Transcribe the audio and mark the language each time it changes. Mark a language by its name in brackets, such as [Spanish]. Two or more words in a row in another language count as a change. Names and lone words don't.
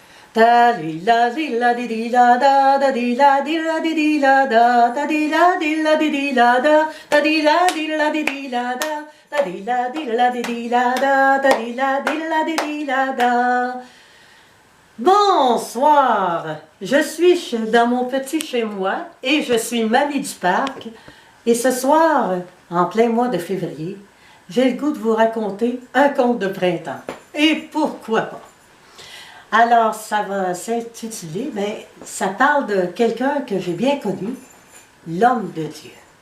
[French] Da di la di la di di la da da di la di la di di la da da di la di la di di la da da di la di la di di la da da di la di la di di la da da di la di la di di la da. Bonsoir, je suis dans mon petit chez moi et je suis Mamie du Parc. Et ce soir, en plein mois de février, j'ai le goût de vous raconter un conte de printemps. Et pourquoi pas? Alors, ça va s'intituler, ça parle de quelqu'un que j'ai bien connu, l'homme de Dieu.